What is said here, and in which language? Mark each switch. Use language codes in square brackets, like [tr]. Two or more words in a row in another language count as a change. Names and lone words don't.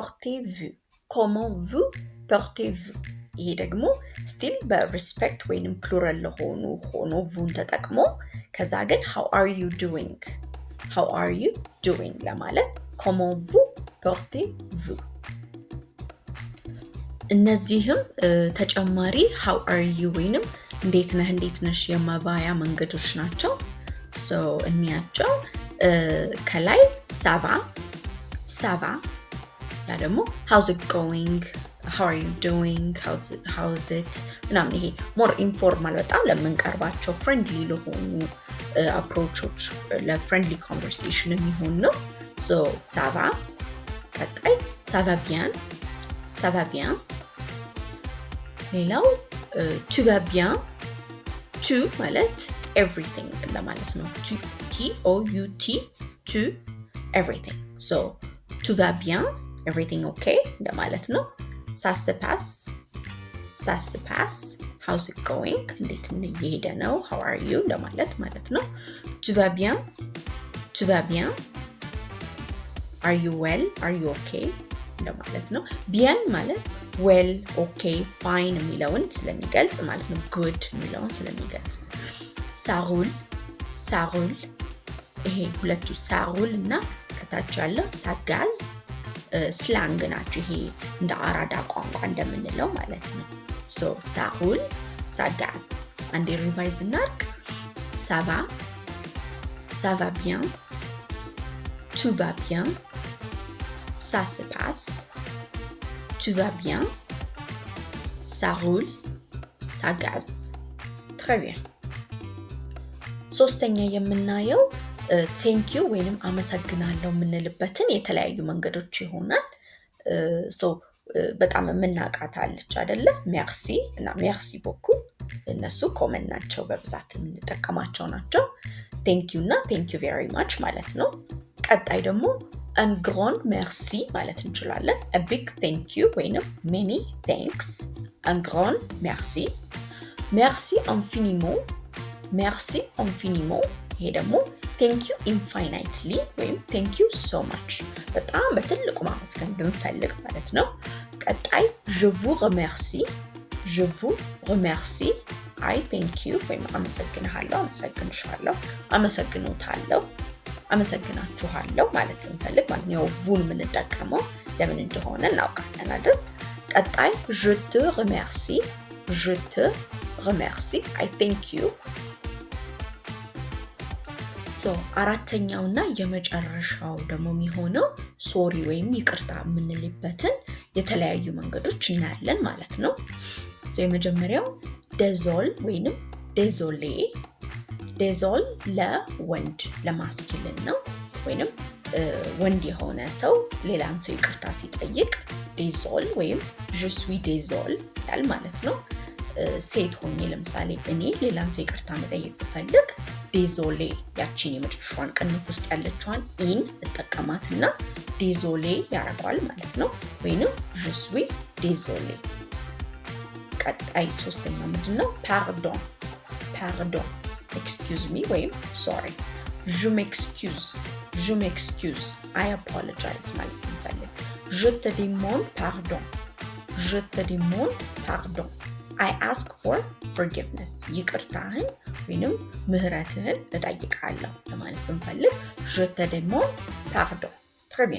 [am] portez-vous ይሄ ደግሞ ስቲል በሪስፔክት ወይንም ፕሉራል ሆኖ ቡን ተጠቅሞ ከዛ ግን [en] how are you doing [am] ለማለት [fr] comment vous portez-vous [am] እነዚህም ተጨማሪ [en] how are you [am] ወይንም እንዴት ነህ እንዴት ነሽ የመባያ መንገዶች ናቸው። ሶ እንያቸው ከላይ [fr] ça va [am] ያ ደግሞ [en] how's it going how are you doing how's it [am] ምናምን ይሄ [en] more informal [am] በጣም ለምንቀርባቸው friendly ለሆኑ approaches ለ [en] friendly conversation [am] የሚሆን ነው። so [fr] ça va [am] ቀጣይ [fr] ça va bien [am] ሌላው [fr] tu vas bien [am] tu ማለት everything ለማለት ነው። tout [en] to everything so [fr] tu vas bien [en] everything okay [am] ለማለት ነው። [fr] ça se passe [en] how's it going [am] እንዴት እየሄደ ነው [en] how are you [am] ለማለት ማለት ነው። [fr] tu vas bien [en] are you well are you okay [am] ለማለት ነው። [en] bien ማለት well okay fine [am] የሚለውን ስለሚገልጽ ማለት ነው። good የሚለውን ስለሚገልጽ [fr] ça roule [am] ይሄ ሁለቱ [fr] ça roule [am] እና ከታች [fr] ያለው ça gaze [am] ስላንግ ናቸው። ይሄ እንደ አራዳ ቋንቋ እንደምንለው ማለት ነው። [fr] so ça roule ça gaze [am] አንዴ ሪቫይዝ እናድርግ። [fr] ça va bien tout va bien ça se passe tu vas bien ça roule ça gaze très bien [am] ሶስተኛ የምናየው [en] thank you [am] ወይንም አመሰግናለሁ የምንልበትን የተለያዩ መንገዶች ይሆናል። ሶ በጣም የምናቃታለች አይደለ merci እና [fr] merci beaucoup [am] እነሱ ኮመን ናቸው በብዛት የምንጠቀማቸው ናቸው። [en] thank you [am] እና [en] thank you very much [am] ማለት ነው። ቀጣይ ደግሞ [fr] un grand merci [am] ማለት እንችላለን። [en] a big thank you [am] ወይንም [en] many thanks [fr] un grand merci merci infiniment [am] ይሄ ደግሞ [en] thank you infinitely [am] ወይም [en] thank you so much [am] በጣም በትልቁ ማመስገን ብንፈልግ ማለት ነው። ቀጣይ [fr] je vous remercie [en] I thank you [am] ወይም አመሰግናለሁ አመሰግንሻለሁ አመሰግናችኋለሁ ማለት ስንፈልግ ማለት ነው። vous የምንጠቀመው ለምን እንደሆነ እናውቃለን አይደል? ቀጣይ [fr] je te remercie [en] I thank you [am] ሶ አራተኛውና የመጨረሻው ደግሞ የሚሆነው ሶሪ ወይም ይቅርታ የምንልበትን የተለያዩ መንገዶች እናያለን ማለት ነው። ሶ የመጀመሪያው désolé ወይንም désolé ለወንድ ለማስኪልን ነው። ወይንም ወንድ የሆነ ሰው ሌላን ሰው ይቅርታ ሲጠይቅ désolé ወይም [fr] je suis désolé [am] ያል ማለት ነው። ሴት ሆኜ ለምሳሌ እኔ ሌላን ሰው ይቅርታ መጠየቅ ብፈልግ désolé ያቺን የመጨረሻዋን ቅንፍ ውስጥ ያለችዋን ኢን እጠቀማትና désolé ያረጋል ማለት ነው። ወይንም [fr] je suis désolé [am] ቀጣይ ሶስተኛው ምንድነው pardon [en] excuse me [fr] ወይም sorry je m'excuse [en] I apologize [am] ማለት እንፈልግ [fr] je te demande pardon [en] I ask for forgiveness [am] ይቅርታህን ወይንም ምህረትህን እጠይቃለሁ ለማለት እንፈልግ [fr] je te demande pardon Très bien.